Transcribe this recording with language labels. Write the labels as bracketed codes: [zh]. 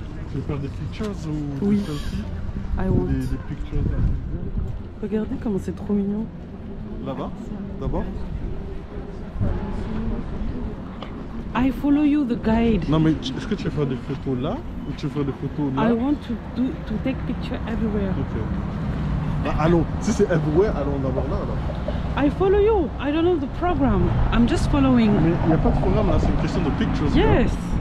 [fr] Tu veux faire des pictures ou Oui. des selfies? [en] I want. [fr] Des pictures Regardez comment c'est trop mignon. là-bas, d'abord? [en] I follow you, the guide. [fr] Non mais est-ce que tu veux faire des photos là ou tu veux faire des photos là? [en] I want to take picture everywhere. [fr] Ok. Bah, allons, si c'est everywhere, allons d'abord là alors. [en] I follow you. I don't know the program. I'm just following. [fr] Mais il n'y a pas de programme là, c'est une question de pictures. [en] Yes.